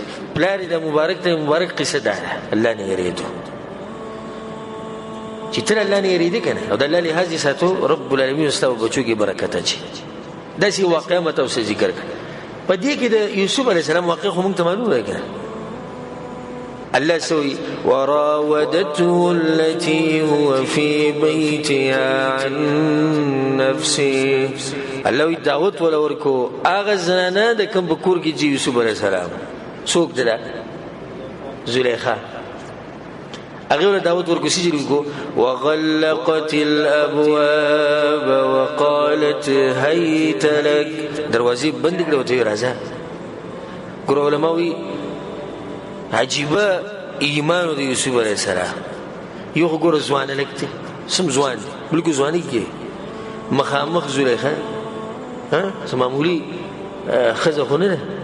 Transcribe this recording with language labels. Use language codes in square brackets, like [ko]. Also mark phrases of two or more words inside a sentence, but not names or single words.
[ps] پلار د مبارک ته مبارک قصه دا ده الله نه یېرېدو چې ته الله نه یېرېدې که نه او د الله لحاظ یې ساتو رب العالمین ستا په بچو کې برکت اچي. داسې واقعه مې تاسو ذکر کړه. په دې کې د یوسف [ar] علیه السلام [ps] واقع خو موږ ته معلومه ده که نه. [ar] الله سوي وراودته التي هو في بيتها عن نفسه. [ps] الله دعوت ولا ورکو هغه زنانه د کوم په کور کې چې یوسف [ar] علیه السلام [ps] څوک ده زلیخا هغه ول دعوت ورکو چې ورکو [ar] وغلقت الابواب وقالت هيت لك. [ps] دروازې بند کړې وته راځه. ګور علماوی عجیبه ایمان د یوسف [ar] علیه السلام. [ps] یو خو ګوره ځوانه لږ دی سم ځوان دی بلکې ځوانۍ کې مخامخ زلیخا څه معمولي ښځه خو نه ده.